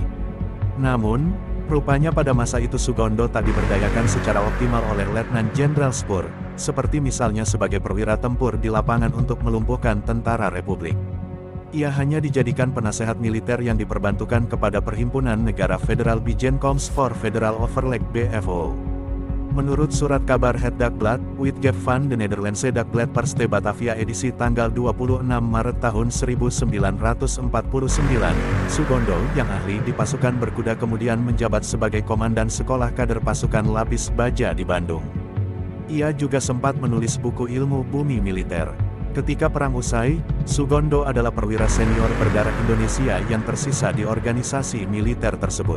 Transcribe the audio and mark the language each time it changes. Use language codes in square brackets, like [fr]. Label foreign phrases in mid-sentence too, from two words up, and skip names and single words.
[id] Namun, rupanya pada masa itu Sugondo tak diberdayakan secara optimal oleh Letnan Jenderal Spur, seperti misalnya sebagai perwira tempur di lapangan untuk melumpuhkan tentara Republik. Ia hanya dijadikan penasehat militer yang diperbantukan kepada Perhimpunan Negara Federal Bijenkomst for Federal Overleg BFO. Menurut surat kabar Het Dagblad, Uitgeef van de Nederlandse Dagblad Perste Batavia edisi tanggal 26 Maret tahun 1949, Sugondo yang ahli di pasukan berkuda kemudian menjabat sebagai komandan sekolah kader pasukan lapis baja di Bandung. Ia juga sempat menulis buku ilmu bumi militer. Ketika perang usai, Sugondo adalah perwira senior berdarah Indonesia yang tersisa di organisasi militer tersebut.